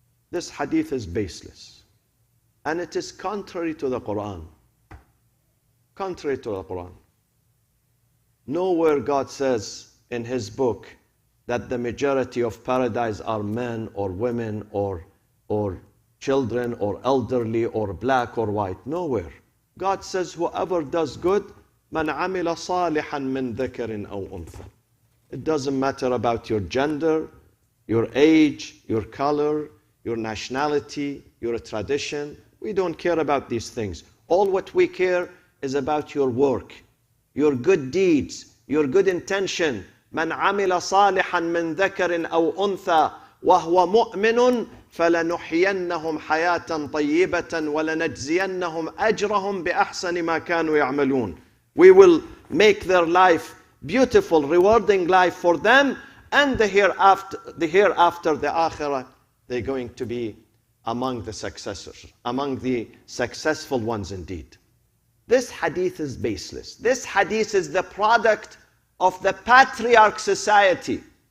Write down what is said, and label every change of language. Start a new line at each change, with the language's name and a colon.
English: This hadith is baseless. And it is contrary to the Quran. Contrary to the Quran. Nowhere God says in his book that the majority of paradise are men or women or children or elderly or black or white. Nowhere. God says whoever does good,
Arabic: مَنْ عَمِلَ صَالِحًا مِنْ ذَكَرٍ أَوْ أُنْثَى.
English: It doesn't matter about your gender, your age, your color, your nationality, your tradition. We don't care about these things. All what we care is about your work, your good deeds, your good intention.
Arabic: من عمل صالحا من ذكر أو أنثى وهو مؤمن فلنحيينهم حياة طيبة ولنجزينهم أجرهم بأحسن ما كانوا يعملون.
English: We will make their life beautiful, rewarding life for them, and the hereafter, the akhirah, they're going to be among the successors, among the successful ones indeed. This hadith is baseless. This hadith is the product of the patriarch society.